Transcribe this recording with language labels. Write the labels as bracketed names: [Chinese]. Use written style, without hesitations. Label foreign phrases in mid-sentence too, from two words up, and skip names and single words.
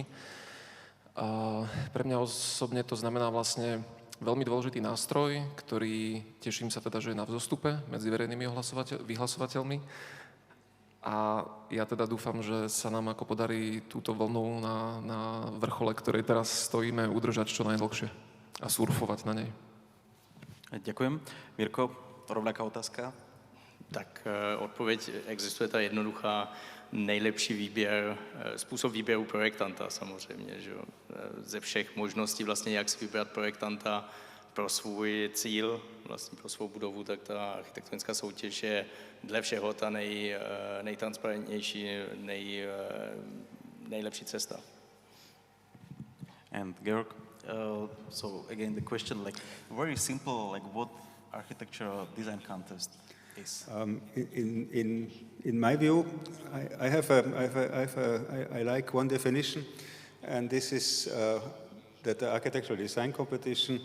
[Slovak] Pre mňa osobne to znamená vlastne veľmi dôležitý nástroj, ktorý, teším sa teda, že je na vzostupe medzi verejnými vyhlasovateľmi. A ja teda dúfam, že sa nám ako podarí túto vlnu na vrchole, ktorej teraz stojíme, udržať čo najdlhšie a surfovať na nej. Ďakujem. Mirko, rovnaká otázka? [Czech] Tak odpověď existuje ta jednoduchá, nejlepší způsob výběru projektanta samozřejmě, že ze všech možností vlastně, jak si vybrat projektanta pro svůj cíl, vlastně pro svou budovu, tak ta architektonická soutěž je dle všeho ta nejtransparentnější, nejlepší cesta. [English] And Georg, so again the question, like very simple, like what architecture design contest is? In my view, I like one definition, and this is that the architectural design competition.